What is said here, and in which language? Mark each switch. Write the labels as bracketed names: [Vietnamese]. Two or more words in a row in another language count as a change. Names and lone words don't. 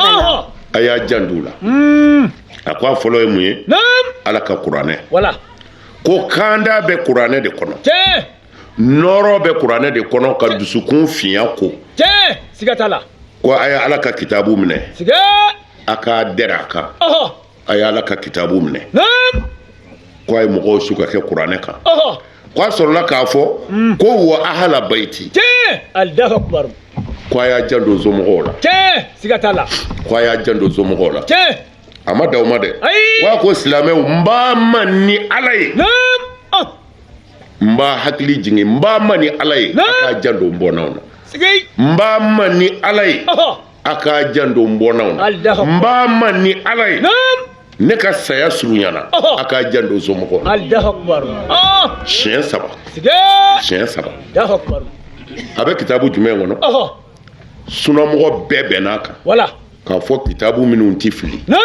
[Bambara] a y'a janto la a ko a fɔlɔ ye mun ye Ala ka kuranɛ ko kanda bɛ kuranɛ de kɔnɔ nɔrɔ bɛ kuranɛ de kɔnɔ ka dusukun fiɲɛ ko ko a ye Ala ka kitabu minɛ a ka dɛrɛ a kan a ye Ala ka kitabu minɛ ko a ye mɔgɔw su ka kɛ kuranɛ kan ko a sɔrɔla k'a fɔ ko [Arabic] وأهل بيتي [Bambara] ko a y'a janto somɔgɔw la ko a y'a janto somɔgɔw la a ma da o ma dɛ ko a ko silamɛw n b'a ma ni Ala ye n b'a hakili jigin n b'a ma ni Ala ye a k'a janto n bɔnnaw na n b'a ma ni Ala ye a k'a janto n bɔnnaw na n b'a ma ni Ala ye ne ka saya surunyana a k'a janto somɔgɔw na siɲɛ saba a bɛ kitabu jumɛn kɔnɔ sunamɔgɔ bɛɛ bɛnn'a kan k'a fɔ kitabu minnu tɛ fili